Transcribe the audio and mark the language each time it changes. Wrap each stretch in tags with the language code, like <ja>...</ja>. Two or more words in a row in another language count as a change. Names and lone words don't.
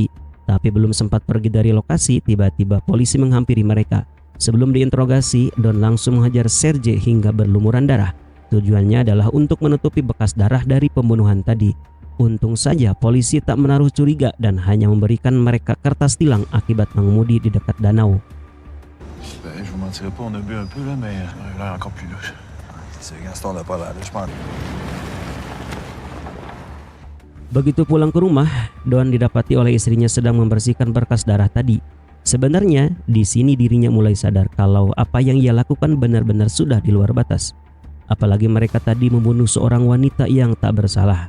<id>Tapi belum sempat pergi dari lokasi, tiba-tiba polisi menghampiri mereka. Sebelum diinterogasi, Don langsung menghajar Sergei hingga berlumuran darah. Tujuannya adalah untuk menutupi bekas darah dari pembunuhan tadi. Untung saja polisi tak menaruh curiga dan hanya memberikan mereka kertas tilang akibat mengemudi di dekat danau.</id> <fr>Ben, je vous mentirai pas, on a bu un peu là, mais là encore plus louche. C'est Gaston n'a pas l'air, je pense.</fr> <id>Begitu pulang ke rumah, Don didapati oleh istrinya sedang membersihkan berkas darah tadi. Sebenarnya di sini dirinya mulai sadar kalau apa yang ia lakukan benar-benar sudah di luar batas. Apalagi mereka tadi membunuh seorang wanita yang tak bersalah.</id>